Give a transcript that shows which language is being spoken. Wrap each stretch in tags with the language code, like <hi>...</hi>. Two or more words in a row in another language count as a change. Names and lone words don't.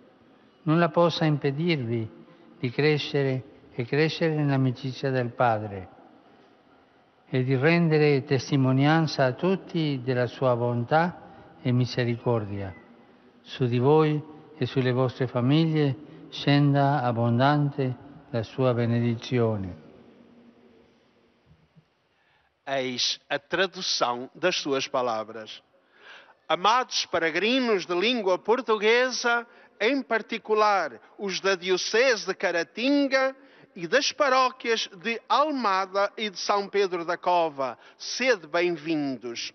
<it>Nulla possa impedirvi di crescere e crescere nell'amicizia del Padre e di rendere testimonianza a tutti della sua bontà e misericordia. Su di voi e sulle vostre famiglie scenda abbondante la sua benedizione.</it> <pt>Eis a tradução das suas palavras. Amados peregrinos de língua portuguesa, em particular os da Diocese de Caratinga e das paróquias de Almada e de São Pedro da Cova, sede bem-vindos.</pt>